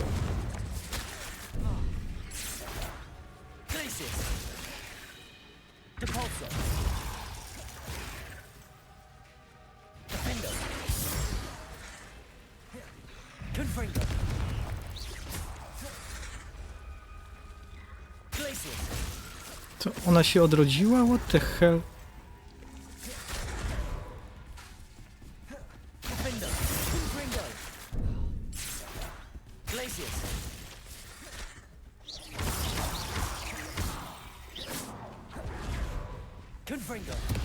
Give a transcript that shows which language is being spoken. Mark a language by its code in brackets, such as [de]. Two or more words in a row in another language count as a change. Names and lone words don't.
[la] Glacius. Depulso. Defendo. Confringo. Glacius. [pl] To ona się odrodziła? [en] What the hell? [la] Defendo. Confringo. Glacius. Confringo.